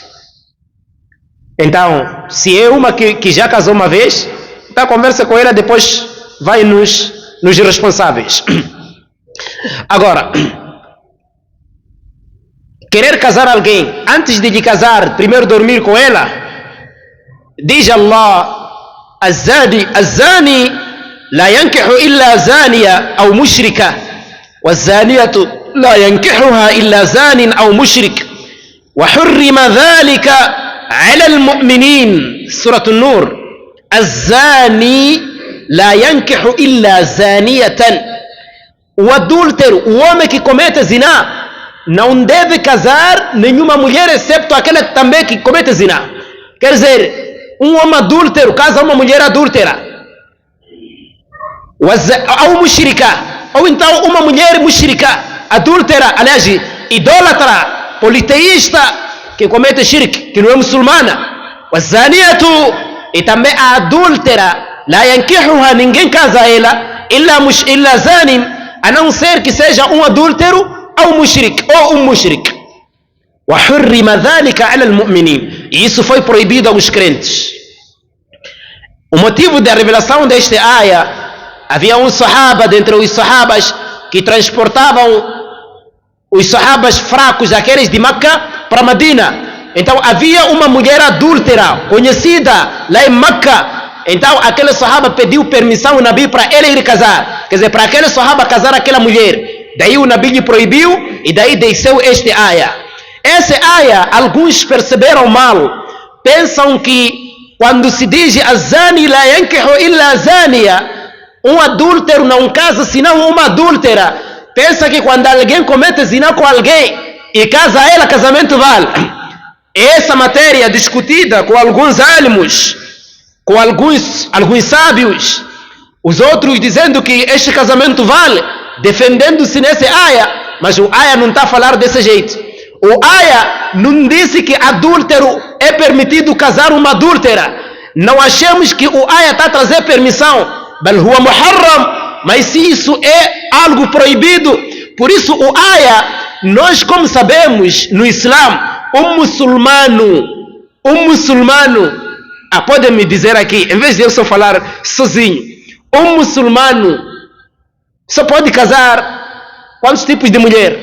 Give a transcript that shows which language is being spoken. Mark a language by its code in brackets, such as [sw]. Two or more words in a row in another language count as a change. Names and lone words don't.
[pt] Então, se é uma que já casou uma vez, então conversa com ela, depois vai nos responsáveis. Agora, querer casar alguém, antes de lhe casar, primeiro dormir com ela, diz Allah, [ar] الزاني لا ينكح إلا زانية أو مشركة والزانية لا ينكحها إلا زان أو مشرك وحرم ذلك على المؤمنين. سورة النور. الزاني لا ينكح إلا زانية. [pt] O adúltero, o homem que comete zina, não deve casar nenhuma mulher excepto aquela também que comete zina. Quer dizer, um homem adúltero casa uma mulher adúltera, ou mushrika, ou então uma mulher mushrika, adúltera, aliás, idólatra, politeísta, que comete shirk, que não é muçulmana. E também a adúltera, [ar] لا ينكحها, [pt] ninguém casa ela, [ar] إلا زان, [pt] a não ser que seja um adúltero ou mushrik, ou um mushrik. [ar] وحرم ذلك على المؤمنين. [pt] E isso foi proibido aos crentes. O motivo da revelação desta áia, havia um sahaba dentre os sahabas que transportavam os sahabas fracos, aqueles de Meca, para Medina. Então havia uma mulher adúltera conhecida lá em Meca. Então aquele sahaba pediu permissão ao Nabi para ele ir casar, quer dizer, para aquele sahaba casar aquela mulher. Daí o Nabi lhe proibiu e daí desceu este áia. Essa áia, alguns perceberam mal, pensam que quando se diz [ar] الزاني لا ينكح إلا زانية, [pt] um adúltero não casa senão uma adúltera, pensa que quando alguém comete zina com alguém e casa ela, casamento vale. Essa matéria discutida com alguns álmos, com alguns sábios, os outros dizendo que este casamento vale, defendendo-se nessa áia, mas o áia não está a falar desse jeito. O áia não disse que adúltero é permitido casar uma adúltera. Não achemos que o áia está a trazer permissão. [ar] بل هو محرم. [pt] Mas se isso é algo proibido, por isso o áia, nós como sabemos no Islã, um muçulmano, podem me dizer aqui, em vez de eu só falar sozinho, um muçulmano só pode casar quantos tipos de mulher?